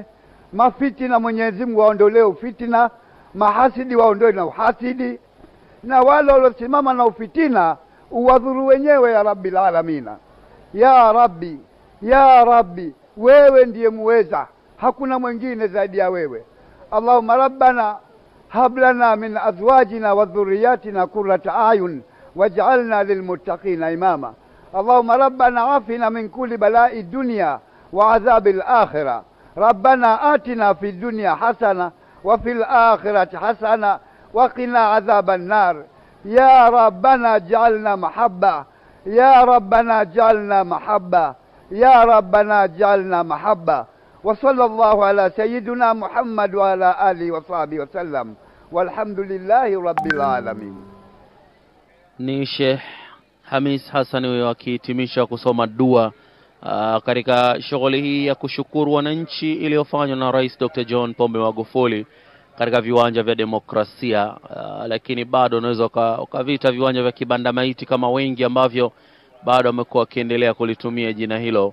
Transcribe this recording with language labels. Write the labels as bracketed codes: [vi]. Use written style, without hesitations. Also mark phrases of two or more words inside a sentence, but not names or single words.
[sw] Mafitina Mwenyezi Mungu waondolee ufitina, mahasidi waondoe na uhasidi, na wale waliosimama na ufitina uwadhuru wenyewe [ar] يا رب العالمين. يا رب، يا رب, [sw] wewe ndiye muweza, hakuna mwingine zaidi ya wewe. [ar] اللهم ربنا هب لنا من أزواجنا وذرياتنا قرة أعين واجعلنا للمتقين إماما. اللهم ربنا عافنا من كل بلاء الدنيا وعذاب الآخرة. ربنا آتنا في الدنيا حسنة وفي الآخرة حسنة وقنا عذاب النار. يا ربنا اجعلنا محبة، يا ربنا اجعلنا محبة، يا ربنا اجعلنا محبة. وصلى الله على سيدنا محمد وعلى آله وصحبه وسلم والحمد لله رب العالمين. [sw] Ni Sheikh Hamis Hassan huyo akihitimisha kusoma dua katika shughuli hii ya kushukuru wananchi iliyofanywa na Rais Dr. John Pombe Magufuli katika viwanja vya demokrasia. Lakini bado unaweza ukavita viwanja vya kibanda maiti kama wengi ambavyo bado wamekuwa wakiendelea kulitumia jina hilo.